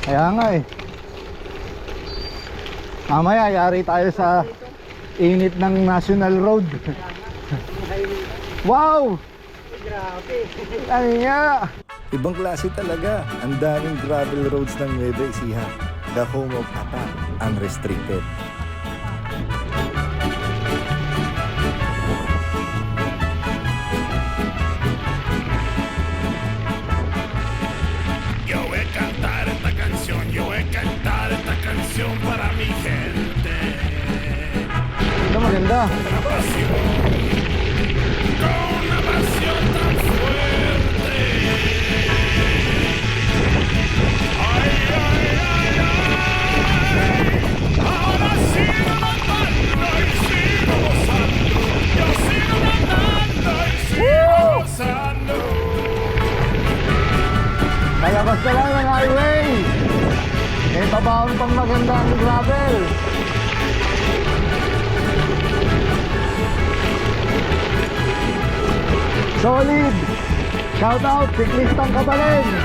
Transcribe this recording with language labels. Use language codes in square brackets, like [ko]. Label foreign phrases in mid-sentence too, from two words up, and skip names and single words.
[tl] Kaya nga eh. Mamaya, yari tayo sa init ng National Road. Kaya nga, yung highway. Wow! Ay, grabe. Ano nga? Ibang klase talaga. Ang daming [en] gravel roads [tl] ng Nueva Ecija. [en] The home of Atar, unrestricted. [es] Yo voy a cantar esta canción, yo voy a cantar esta canción para mi gente. [tl] Ito maganda. [es] Pasión, con una pasión tan fuerte. Ay, ay, ay, ay. Ahora sigo matando y sigo gozando. Yo sigo matando y sigo gozando. [tl] Palabas ka lang ng highway. May pabaon pang magandang gravel. Solid. [en] Shout out, [tl] siklistang Kabalin.